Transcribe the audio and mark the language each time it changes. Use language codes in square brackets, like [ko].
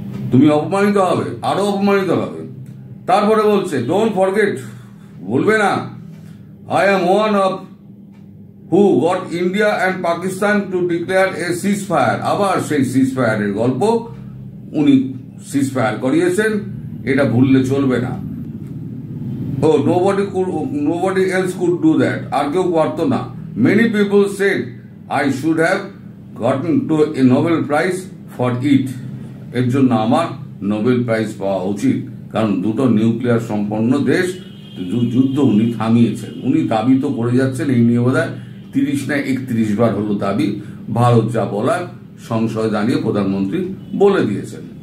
[bn] তুমি অপমানিত হবে, আরো অপমানিত হবে। তারপরে বলছে [en] don't forget, [bn] বলবে না, [en] I am one of who got India and Pakistan to declare a ceasefire। [bn] আবার সেই সিজফায়ারের গল্প উনি সিজফায়ার করিয়েছেন, এটা ভুললে চলবে না। [en] Oh, nobody else could do that. [bn] আর কেউ পারতো না. [en] Many people said I should have gotten to a Nobel Prize for it. [bn] এর জন্য আমার নোবেল প্রাইজ পাওয়া উচিত, কারণ দুটো নিউক্লিয়ার সম্পন্ন দেশ যুদ্ধ উনি থামিয়েছেন। উনি দাবি তো করে যাচ্ছেন, এই নিয়ে বোধহয় 30 না 31 বার হলো দাবি। ভারত যা বলার সংশয় জানিয়ে প্রধানমন্ত্রী বলে দিয়েছেন।